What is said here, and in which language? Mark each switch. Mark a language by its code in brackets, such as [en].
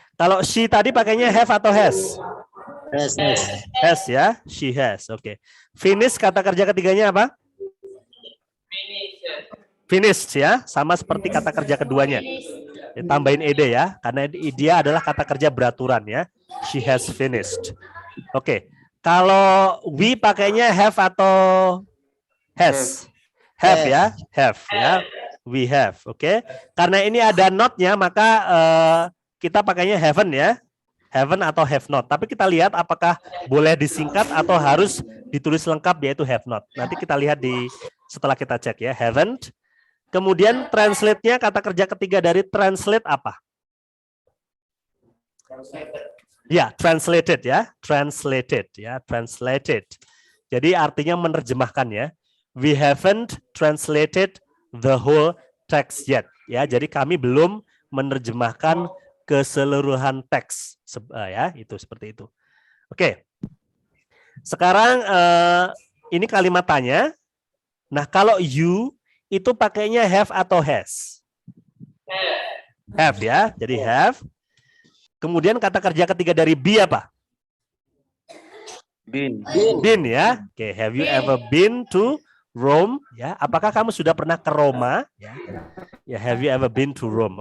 [id] Kalau she tadi pakainya have atau has? [en] Has. [id] Has, ya. [en] She has. [id] Oke. Finish kata kerja ketiganya apa? [en] Finish, ya. [id] Sama seperti kata kerja keduanya. Tambahin ed, ya. Karena dia adalah kata kerja beraturan, ya. [en] She has finished. [id] Oke. Kalau we pakainya have atau [en] Has. Have ya, have ya. We have, oke. [id] Karena ini ada not-nya, maka kita pakainya haven't ya. Haven't atau have not. Tapi kita lihat apakah boleh disingkat atau harus ditulis lengkap, yaitu have not. Nanti kita lihat setelah kita cek ya, haven't. Kemudian translate-nya, kata kerja ketiga dari translate apa? Ya, translated ya, translated ya, translated. Jadi artinya menerjemahkan ya. [en] We haven't translated the whole text yet. [id] Ya, jadi kami belum menerjemahkan keseluruhan teks. Ya, itu seperti itu. Oke. Sekarang ini kalimat tanya. Nah, kalau you itu pakainya have atau has? Have ya, jadi have. Kemudian kata kerja ketiga dari be apa? [en] Been. Been ya. Oke, have you ever been to Rome? [id] Ya, apakah kamu sudah pernah ke Roma? [en] Ya, ya, have you ever been to Rome?